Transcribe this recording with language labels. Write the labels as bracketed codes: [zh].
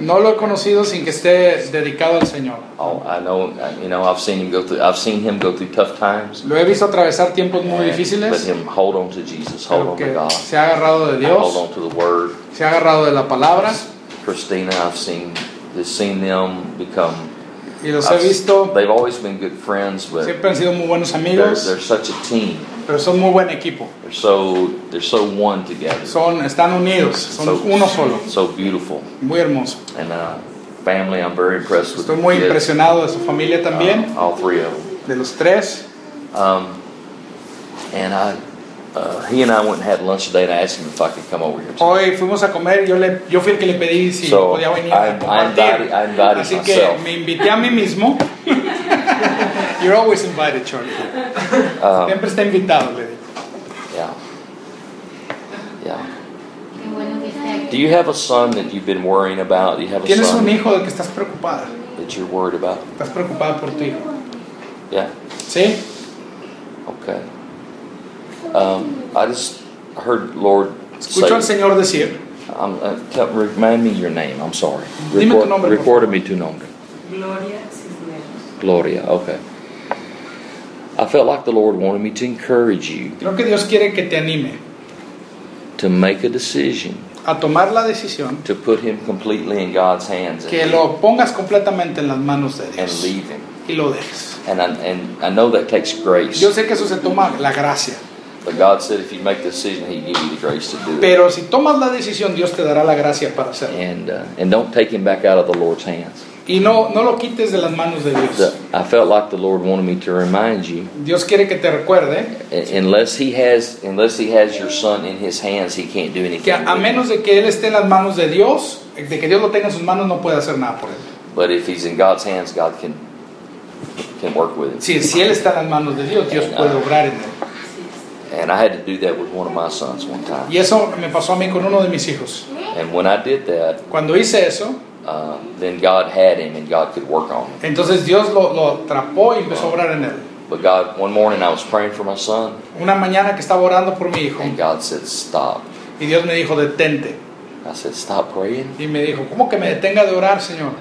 [es] No lo he conocido sin que esté dedicado al Señor. [en] Oh, I know. You know, I've seen him go through tough times. [es] Lo he visto atravesar tiempos muy difíciles. [en] But him hold on to Jesus, hold on to God. [es] Se ha agarrado de Dios. [en] Hold on to the Word. [es] Se ha agarrado de la palabra. [en] Christina, I've seen them become. [es] Y los he visto. [en] They've always been good friends, but [es] siempre han sido muy buenos amigos. [en] They're such a team. [es] Pero son muy buen equipo. [en] They're so one together. [es] Están unidos. Son uno solo. [en] So beautiful. [es] Muy hermoso. [en] And family, I'm very impressed with. [es] Estoy muy impresionado de su familia también. [en] All three of them. [es] De los tres. [en] He and I went and had lunch today, and I asked him if I could come over here. [es] Hoy fuimos a comer. Yo fui el que le pedí si podía venir a compartir. [en] I invited myself. [es] Así que me invité a mí mismo. [en] You're always invited, Charlie. [es] Siempre está invitado, le [en] dije. Yeah. Yeah. Do you have a son that you've been worrying about? Do you have a [es] ¿Tienes [en] son? [es] Tienes un hijo del que estás preocupada. [en] That you're worried about. [es] Estás preocupada por tu hijo. [en] Yeah. [es] Sí. [en] Okay. I just heard Lord. [es] Escucho al Señor decir. [en] Remind me your name. I'm sorry. [es] Dime tu nombre. Record me tu nombre. Gloria Cisneros. [en] Gloria. Okay. I felt like the Lord wanted me to encourage you. [es] Creo que Dios quiere que te anime. [en] To make a decision. [es] A tomar la decisión. [en] To put him completely in God's hands. [es] Que lo pongas completamente en las manos de Dios. [en] And leave him. [es] Y lo dejes. [en] And I know that takes grace. [es] Yo sé que eso se toma la gracia. [en] But God said if you make the decision, he'd give you the grace to do it. [es] Pero si tomas la decisión, Dios te dará la gracia para hacerlo. [en] And don't take him back out of the Lord's hands. [es] Y no lo quites de las manos de Dios. [en] I felt like the Lord wanted me to remind you. [es] Dios quiere que te recuerde. [en] Unless he has your son in his hands, he can't do anything. [es] Que a menos de que él esté en las manos de Dios, de que Dios lo tenga en sus manos, no puede hacer nada por él. [en] But if he's in God's hands, God can work with him. [es] Si él está en las manos de Dios, Dios puede obrar en él. [en] And I had to do that with one of my sons one time. [es] Y eso me pasó a mí con uno de mis hijos. [en] And when I did that, [es] cuando hice eso, [en] then God had him and God could work on him. [es] Entonces Dios lo atrapó y empezó a orar en él. [en] But God, one morning I was praying for my son. [es] Una mañana que estaba orando por mi hijo. [en] And God said, stop. [es] Y Dios me dijo, detente. [en] I said, stop praying. [es] Y me dijo, ¿cómo que me detenga de orar, Señor?